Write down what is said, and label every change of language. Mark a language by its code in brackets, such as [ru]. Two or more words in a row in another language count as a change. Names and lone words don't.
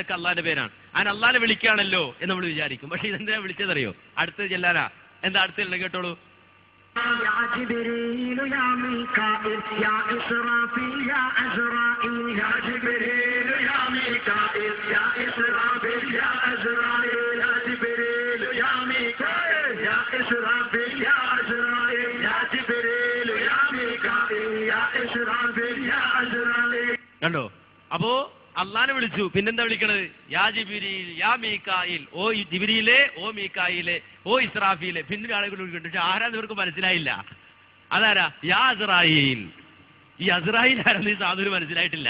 [ml] ഇതൊക്കെ അള്ളാന്റെ പേരാണ്. അങ്ങനെ അള്ളാനെ വിളിക്കുകയാണല്ലോ എന്ന് നമ്മൾ വിചാരിക്കും. പക്ഷെ ഇതെന്തിനാ വിളിച്ചതറിയോ? അടുത്തത് ചെല്ലാനാ. എന്താ അടുത്തുള്ളത്? കേട്ടോളൂ. [ar] يا جبريل يا ميكائيل يا إسرافيل يا عزرائيل يا جبريل يا ميكائيل يا إسرافيل يا عزرائيل يا جبريل يا ميكائيل يا إسرافيل يا عزرائيل يا جبريل يا ميكائيل يا إسرافيل يا عزرائيل. [ml] കണ്ടോ? അപ്പോ അള്ളാനെ വിളിച്ചു, പിന്നെന്താ വിളിക്കണത്? [ar] يا جبريل يا ميكائيل, [ml] ഓ ജിബ്രീലെ, ഓ മീകായിലെ, ഓ ഇസ്രാഫീലെ. പിന്നെ ആളുകൾ വിളിക്കുന്നുണ്ട്. പക്ഷെ ആരാന്ന് ഇവർക്ക് മനസ്സിലായില്ല. അതാരാ? [ar] يا عزرائيل. [ml] ഈ അസ്രായീൽ ആരെന്ന് ഈ സാധുവിന് മനസ്സിലായിട്ടില്ല.